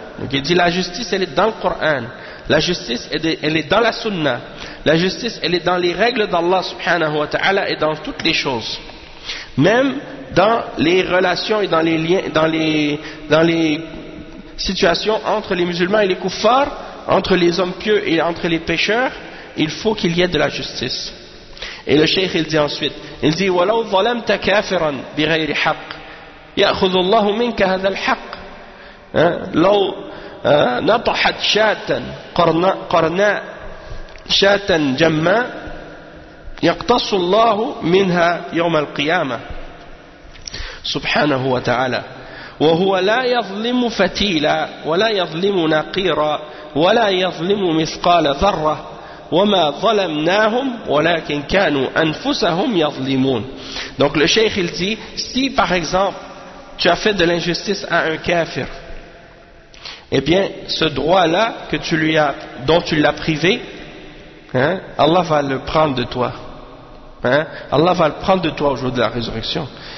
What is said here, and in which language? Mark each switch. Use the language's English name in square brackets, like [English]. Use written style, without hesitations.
[French] Donc il dit la justice elle est dans le Coran, la justice elle est dans la sunna, la justice elle est dans les règles d'Allah subhanahu wa ta'ala et dans toutes les choses, même dans les relations et dans les liens, dans les situation entre les musulmans et les kuffars, entre les hommes pieux et entre les pécheurs, il faut qu'il y ait de la justice. Et le cheikh il dit [Arabic] ensuite, il dit وَلَوْ ظَلَمْتَ كَافِرًا بِغَيْرِ حَقٍّ يَأْخُذُ اللَّهُ مِنْكَ هَذَا الْحَقِّ لَوْ نَطَحَتْ شَاتًا قَرْنَاءَ شَاتًا جَمَّاءَ يَقْتَصُ اللَّهُ مِنْهَا يَوْمَ الْقِيَامَةِ سُبْحَانَهُ وَتَعَالَى وهو لا يظلم فتيلا ولا يظلم نقيرا ولا يظلم مثقال ذرة وما ظلمناهم ولكن كانوا أنفسهم يظلمون. [French] Donc le cheikh il dit, si par exemple tu as fait de l'injustice à un kafir, eh bien ce droit là que tu lui as, dont tu l'as privé, hein, Allah va le prendre de toi, hein, Allah va le prendre de toi au jour de la résurrection.